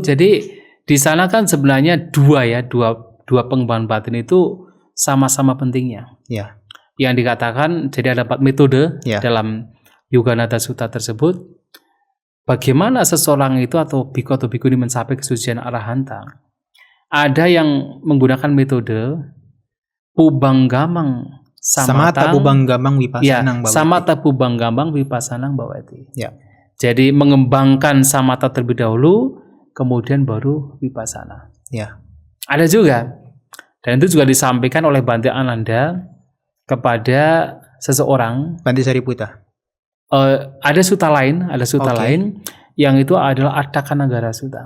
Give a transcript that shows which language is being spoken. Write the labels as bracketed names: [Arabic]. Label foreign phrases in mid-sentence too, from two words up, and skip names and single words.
[Indonesian] Jadi di sana kan sebenarnya dua pengembangan batin itu sama-sama pentingnya. Ya. Yang dikatakan jadi ada 4 metode Ya. dalam Yuganada Sutta tersebut. Bagaimana seseorang itu atau biku atau bikuni mencapai kesucian arahanta? Ada yang menggunakan metode Pubanggamang [Pali] Samata Pubanggamang Vipassanang Bhavati. Samata Pubanggamang Vipassanang Bhavati. [Indonesian] Ya. Jadi mengembangkan samata terlebih dahulu, kemudian baru vipassana. Ya. Ada juga, dan itu juga disampaikan oleh Bante Ananda kepada seseorang. Bante Sariputta. Ada sutta lain, lain yang itu adalah Attakanagara Sutta.